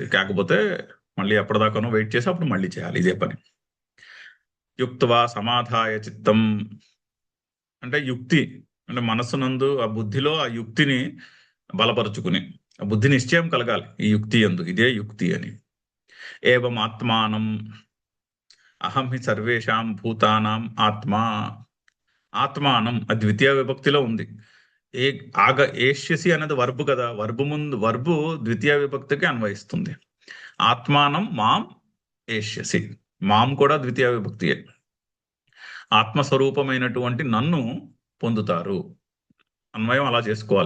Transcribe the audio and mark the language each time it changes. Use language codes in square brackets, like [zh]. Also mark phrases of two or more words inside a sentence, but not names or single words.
[te] కాకపోతే మళ్ళీ ఎప్పటిదాకానో వెయిట్ చేసి అప్పుడు మళ్ళీ చేయాలి ఇదే పని. [sa] యుక్త్వా సమాధాయ చిత్తం, [te] అంటే యుక్తి అంటే మనస్సునందు ఆ బుద్ధిలో ఆ యుక్తిని బలపరుచుకుని ఆ బుద్ధి నిశ్చయం కలగాలి ఈ యుక్తి యందు, ఇదే యుక్తి అని. [sa] ఏవం ఆత్మానం అహం హి సర్వేషాం భూతానాం ఆత్మా, ఆత్మానం [te] అది ద్వితీయ విభక్తిలో ఉంది. ఏష్యసి అనేది వర్బు కదా, వర్బు ద్వితీయ విభక్తికి అన్వయిస్తుంది. [sa] ఆత్మానం మాం ఏష్యసి, [te] మాం కూడా ద్వితీయ విభక్తియే. ఆత్మస్వరూపమైనటువంటి నన్ను పొందుతారు, అన్వయం అలా చేసుకోవాలి.